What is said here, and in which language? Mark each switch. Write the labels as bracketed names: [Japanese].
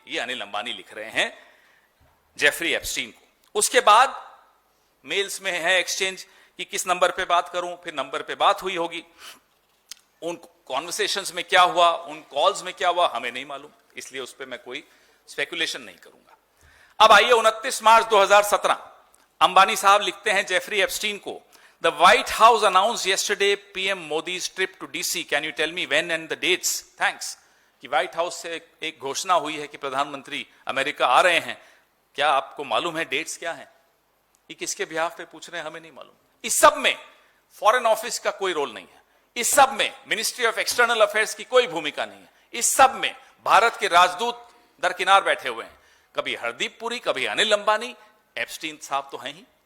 [Hindi] ये अनिल अंबानी लिख रहे हैं जेफरी एप्स्टीन को। उसके बाद मेल्स में है एक्सचेंज कि किस नंबर पे बात करूं, फिर नंबर पे बात हुई होगी। उन कॉन्वर्सेशंस में क्या हुआ, उन कॉल्स में क्या हुआ, हमें नहीं मालूम, इसलिए उस पर मैं कोई स्पेकुलेशन नहीं करूंगा। अब आइए 29 मार्च 2017, अंबानी साहब लिखते हैं जेफरी एप्स्टीन को, [English] The White House announce yesterday PM Modi's trip to DC. Can you tell me when and the dates? Thanks. [Hindi] कि व्हाइट हाउस से एक घोषणा हुई है कि प्रधानमंत्री अमेरिका आ रहे हैं, क्या आपको मालूम है डेट्स क्या हैं? ये किसके बिहाफ पे पूछ रहे हैं, हमें नहीं मालूम। इस सब में फॉरेन ऑफिस का कोई रोल नहीं है, इस सब में मिनिस्ट्री ऑफ एक्सटर्नल अफेयर्स की कोई भूमिका नहीं है, इस सब में भारत के राजदूत दरकिनार बैठे हुए हैं, कभी हरदीप पुरी, कभी अनिल अंबानी, एप्स्टीन साहब तो हैं ही।